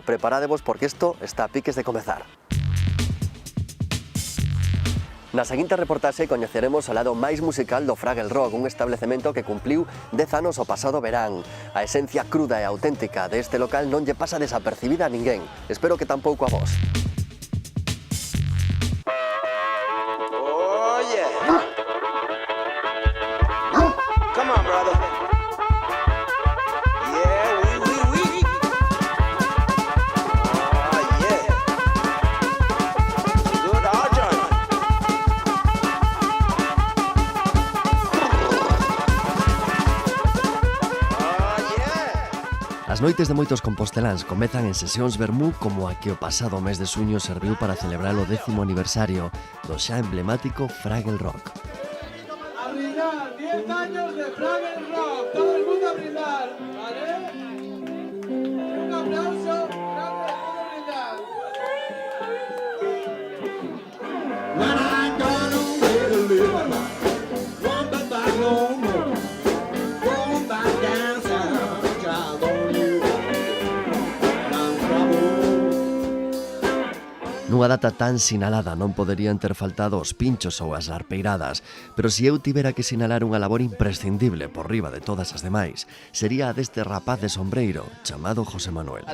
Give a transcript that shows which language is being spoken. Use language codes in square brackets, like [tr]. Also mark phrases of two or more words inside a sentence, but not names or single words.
[gl] Preparadevos porque isto está a piques de comezar. Na seguinte reportaxe coñeceremos o lado máis musical do Fraggle Rock, un establecemento que cumpliu 10 anos o pasado verán. A esencia cruda e auténtica deste local non lle pasa desapercibida a ninguén. Espero que tampouco a vos. [en] Oh yeah. Come on, brother. Yeah, we. Oh yeah. Good, I'll join. [gl] As noites de moitos composteláns comezan en sesións vermú como a que o pasado mes de xuño serviu para celebrar o 10º aniversario do xa emblemático Fraggle Rock. [es] A brindar, 10 años de Fraggle Rock, todo el mundo a brindar, ¿vale? Un aplauso, grande, todo brindar. [en] When I got away to live, won't be back no more, won't back down south, child on you. [gl] Nunha data tan sinalada non poderían ter faltado os pinchos ou as arpeiradas, pero se eu tivera que sinalar unha labor imprescindible por riba de todas as demais, sería a deste rapaz de sombreiro chamado José Manuel.